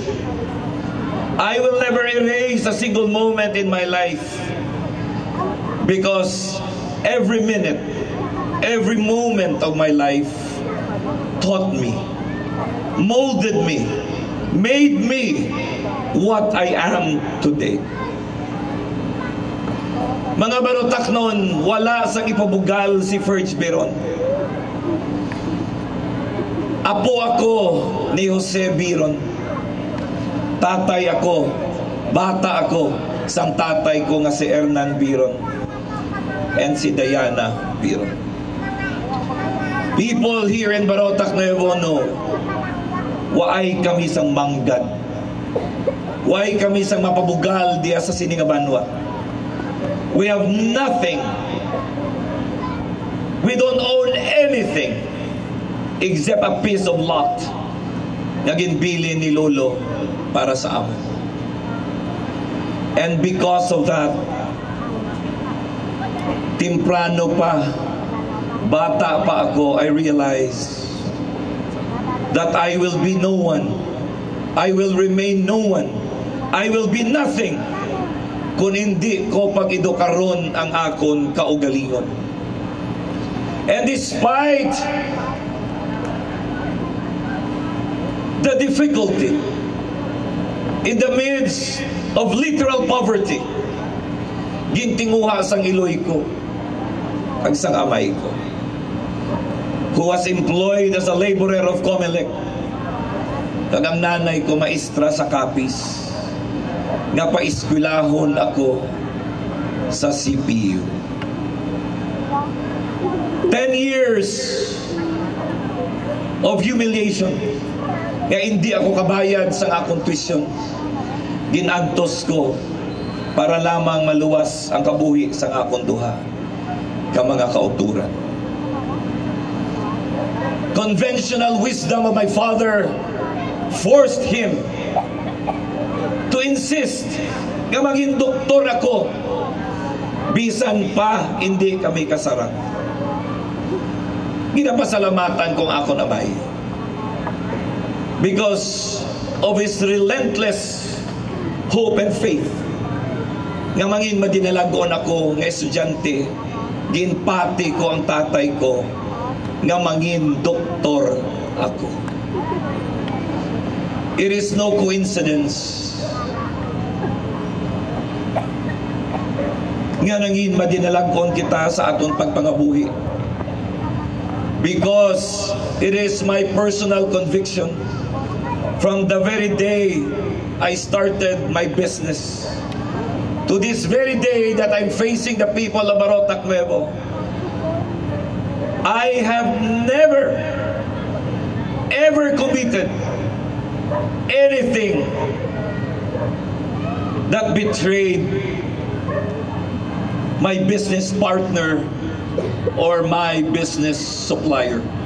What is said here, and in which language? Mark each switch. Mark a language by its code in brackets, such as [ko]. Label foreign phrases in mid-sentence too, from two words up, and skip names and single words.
[en] I will never erase a single moment in my life, because every minute, every moment of my life taught me, molded me, made me what I am today. [hil] Mga Barotaknon, wala sang ipabugal si Ferge Biron. Apo ako ni Jose Biron. Tatay ako, bata ako, sang tatay ko nga si Hernan Biron and si Diana Biron. [en] People here in Barotac Nuevo know, [hil] waay kami sang manggad. Waay kami sang mapabugal diya sa sininga banwa. [en] We have nothing. We don't own anything except a piece of lot [hil] na ginbili ni Lolo para sa amin. [en] And because of that, [hil] temprano pa, bata pa ako, [en] I realize that I will be no one. I will remain no one. I will be nothing [hil] kung hindi ko pag-edukaron ang akon kaugalingon. [en] And despite the difficulty, in the midst of literal poverty, [hil] gintinguha sang iloy ko ag sang amay ko, [en] who was employed as a laborer of Comelec, [hil] kag ang nanay ko maestra sa Capiz, nga paiskwilahon ako sa CPU. [en] 10 years of humiliation, [hil] nga hindi ako kabayad sa akong tuition, ginantos ko para lamang maluwas ang kabuhi sa akong duha ka mga kauturan. [en] Conventional wisdom of my father forced him to insist [hil] nga maging doktor ako, bisan pa hindi kami kasarap. Ginapasalamatan kong ako namay, [en] because of his relentless hope and faith, [hil] nga mangin madinalagon ako nga estudyante, ginpati ko ang tatay ko nga mangin doktor ako. [en] It is no coincidence [hil] nga nangin madinalagon kita sa atong pagpangabuhi, [en] because it is my personal conviction from the very day I started my business to this very day that I'm facing the people of Barotac Nuevo, I have never ever committed anything that betrayed my business partner or my business supplier.